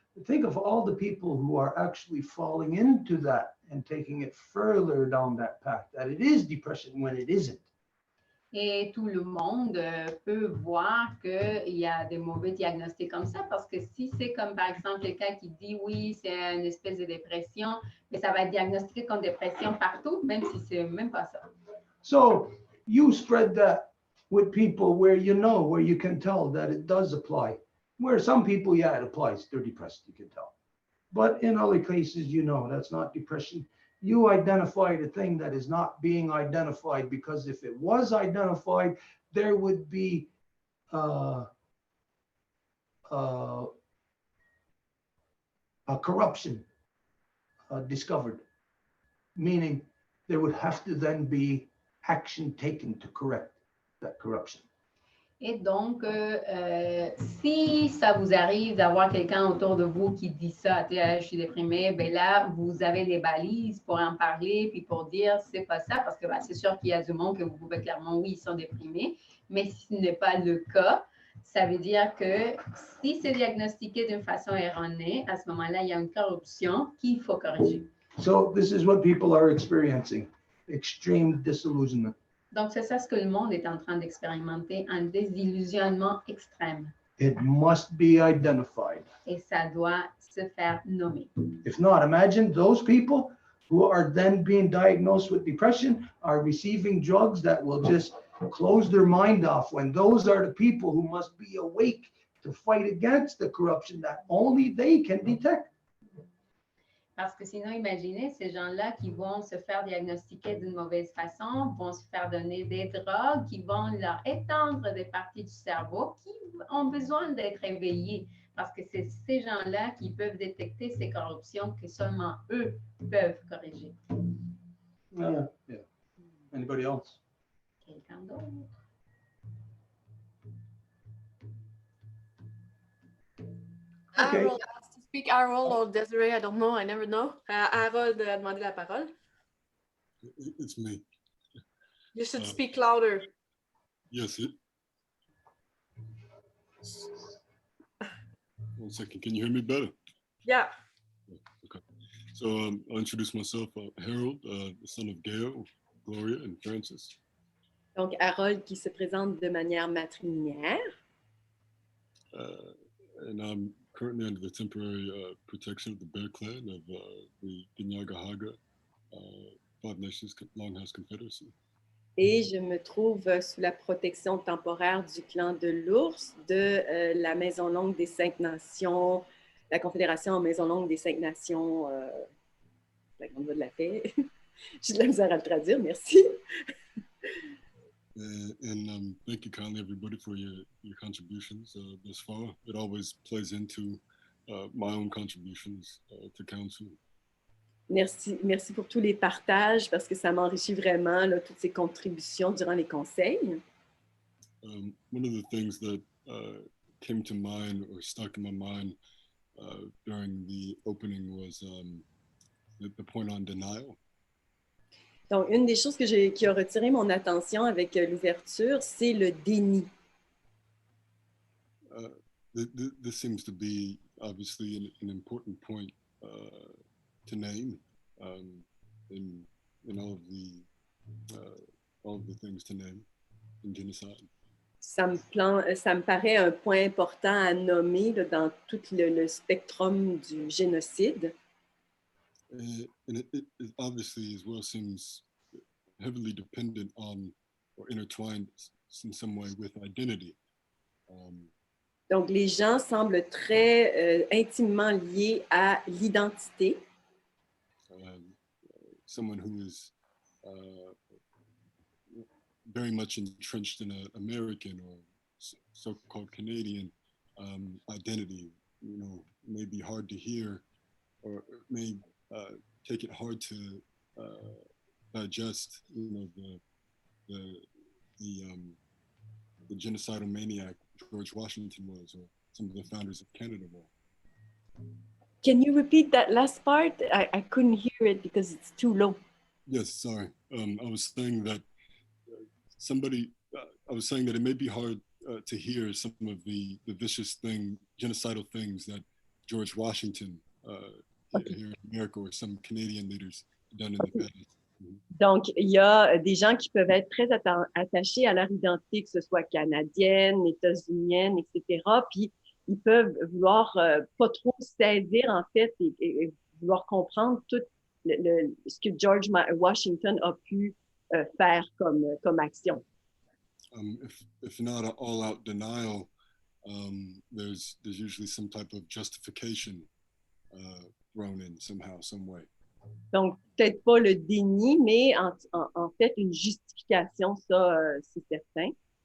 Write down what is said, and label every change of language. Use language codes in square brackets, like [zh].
[en] Think of all the people who are actually falling into that and taking it further down that path, that it is depression when it isn't. [fr] Et tout le monde peut voir qu'il y a des mauvais diagnostics comme ça, parce que si c'est comme par exemple quelqu'un qui dit oui, c'est une espèce de dépression, mais ça va être diagnostiqué comme dépression partout, même si c'est même pas ça. [en] So you spread that with people where you can tell that it does apply. Where some people, yeah, it applies, they're depressed, you can tell. But in other cases, that's not depression. You identify the thing that is not being identified, because if it was identified, there would be a corruption discovered, meaning there would have to then be action taken to correct that corruption. [fr] Et donc, si ça vous arrive d'avoir quelqu'un autour de vous qui dit ça, je suis déprimé, ben là, vous avez des balises pour en parler, puis pour dire, c'est pas ça, parce que c'est sûr qu'il y a du monde que vous pouvez clairement, oui, ils sont déprimés, mais si ce n'est pas le cas, ça veut dire que si c'est diagnostiqué d'une façon erronée, à ce moment-là, il y a une corruption qu'il faut corriger. [en] So this is what people are experiencing, extreme disillusionment. [fr] Donc, c'est ça ce que le monde est en train d'expérimenter, un désillusionnement extrême. [en] It must be identified. [fr] Et ça doit se faire nommer. [en] If not, imagine those people who are then being diagnosed with depression are receiving drugs that will just close their mind off, when those are the people who must be awake to fight against the corruption that only they can detect. [fr] Parce que sinon, imaginez ces gens-là qui vont se faire diagnostiquer d'une mauvaise façon, vont se faire donner des drogues, qui vont leur étendre des parties du cerveau qui ont besoin d'être éveillées. Parce que c'est ces gens-là qui peuvent détecter ces corruptions que seulement eux peuvent corriger. [en] Yeah. Anybody else? [fr] Quelqu'un d'autre? [en] Okay. Harold has to speak. Harold or Desiree, I don't know. I never know. [fr] Harold a demandé la parole. [en] It's me. You should speak louder. Yes. One second. Can you hear me better? Yeah. Okay. So I'll introduce myself. Harold, the son of Gail, Gloria, and Francis. [fr] Donc, Harold qui se présente de manière matrilinéaire. [en] And I'm currently under the temporary protection of the Bear Clan of the Ginagahaga Five Nations Longhouse Confederacy. [fr] Et je me trouve sous la protection temporaire du clan de l'ours, de la Maison Longue des Cinq Nations, la Confédération Maison Longue des Cinq Nations, la Grande Voie de la Paix. J'ai de la misère à le traduire, merci. [en] And thank you kindly, everybody, for your contributions thus far. It always plays into my own contributions to council. [fr] Merci pour tous les partages, parce que ça m'enrichit vraiment, là, toutes ces contributions durant les conseils. [en] One of the things that came to mind or stuck in my mind during the opening was the point on denial. [fr] Donc, une des choses qui a retiré mon attention avec l'ouverture, c'est le déni. [en] This seems to be obviously an important point to name in all of the things to name. in genocide. [fr] Ça me paraît un point important à nommer là, dans tout le spectrum du génocide. [en] And it obviously as well seems heavily dependent on or intertwined in some way with identity. [fr] Donc, les gens semblent très intimement liés à l'identité. [en] Someone who is very much entrenched in an American or so-called Canadian identity, you know, may be hard to hear or may take it hard to digest, you know, the genocidal maniac George Washington was, or some of the founders of Canada were. Can you repeat that last part? I couldn't hear it because it's too low. Yes, sorry. I was saying that I was saying that it may be hard to hear some of the vicious genocidal things that George Washington here in America or some Canadian leaders done in the past. [fr] Donc, il y a des gens qui peuvent être très attachés à leur identité, que ce soit canadienne, états-unienne, etc. Puis, ils peuvent vouloir pas trop saisir, en fait, et vouloir comprendre tout ce que George Washington a pu faire comme action. [en] If not an all-out denial, there's usually some type of justification thrown in somehow, some way. [fr] Donc, peut-être pas le déni, mais en fait, une justification, ça, c'est certain.